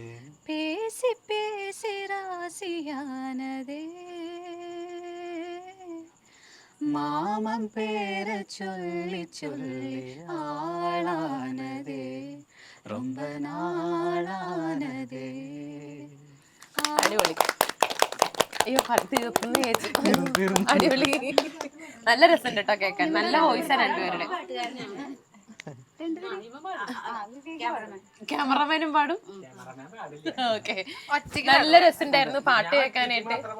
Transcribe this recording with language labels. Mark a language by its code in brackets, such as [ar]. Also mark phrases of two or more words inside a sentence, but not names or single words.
[ta] பேசி பேசி ராசியானதே மாமன் பேர சொல்லி சொல்லி ஆளானதே ரொம்ப நாளானதே. [ml] അടിപൊളി. അയ്യോ തീർന്നു ചേച്ചി. അടിപൊളി. നല്ല രസമുണ്ട് കേട്ടോ കേൾക്കാൻ. നല്ല വോയിസാണ് രണ്ടുപേരുടെ. ക്യാമറമാനും പാടും. ഓക്കെ, നല്ല രസമുണ്ടായിരുന്നു പാട്ട് കേൾക്കാനായിട്ട്.